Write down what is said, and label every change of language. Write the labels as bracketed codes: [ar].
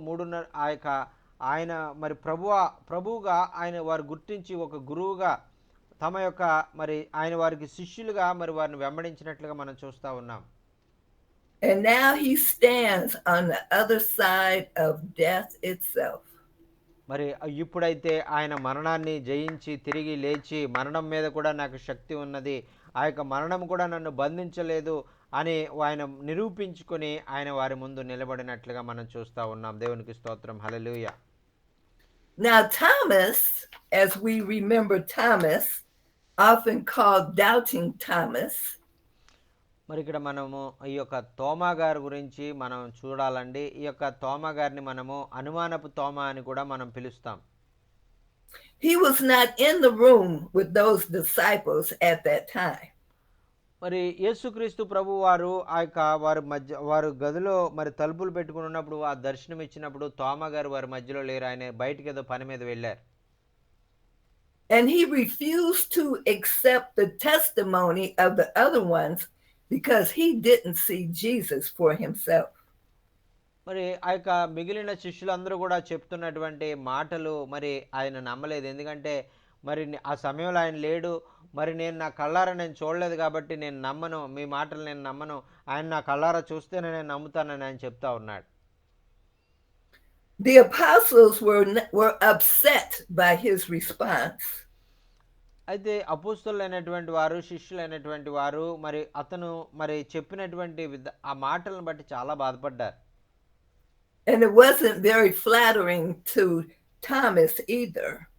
[te] 3.5 ఆయన మరి ప్రభువుగా ఆయన వారు గుర్తించి ఒక గురువుగా తమ యొక్క మరి ఆయన వారికి శిష్యులుగా మరి వారిని వెంబడించినట్లుగా మనం చూస్తా ఉన్నాం. [en] And now he stands on the other side of death itself. [te] మరి ఇప్పుడైతే ఆయన మరణాన్ని జయించి తిరిగి లేచి మరణం మీద కూడా నాకు శక్తి ఉన్నది, ఆ యొక్క మరణం కూడా నన్ను బంధించలేదు అని ఆయన నిరూపించుకొని ఆయన వారి ముందు నిలబడినట్లుగా మనం చూస్తా ఉన్నాం. దేవునికి స్తోత్రం. హల్లెలూయా. [en] Now Thomas, as we remember Thomas, often called Doubting Thomas, [te] మరి ఇక్కడ మనము ఈ యొక్క తోమా గారి గురించి మనం చూడాలండి. ఈ యొక్క తోమా గారిని మనము అనుమానపు తోమా అని కూడా మనం పిలుస్తాం. [en] he was not in the room with those disciples at that time. [te] మరి యేసుక్రీస్తు ప్రభు వారు వారు గదిలో మరి తలుపులు పెట్టుకుని ఉన్నప్పుడు ఆ దర్శనం ఇచ్చినప్పుడు తోమా గారు వారి మధ్యలో లేరు, ఆయన బయటికి ఏదో పని మీద వెళ్ళారు. [en] And he refused to accept the testimony of the other ones because he didn't see Jesus for himself. [te] మరి ఆ యొక్క మిగిలిన శిష్యులందరూ కూడా చెప్తున్నటువంటి మాటలు మరి ఆయన నమ్మలేదు. ఎందుకంటే మరి ఆ సమయంలో ఆయన లేడు, మరి నేను నా కళ్ళారా నేను చూడలేదు కాబట్టి నేను నమ్మను, మీ మాటలు నేను నమ్మను, ఆయన నా కళ్ళారా చూస్తేనే నేను నమ్ముతానని ఆయన చెప్తా ఉన్నాడు. [en] The apostles were upset by his response. [te] అయితే అపోస్తలులైనటువంటి వారు శిష్యులైనటువంటి వారు మరి అతను మరి చెప్పినటువంటి ఆ మాటలను బట్టి చాలా బాధపడ్డారు. [en] And it wasn't very flattering to Thomas either.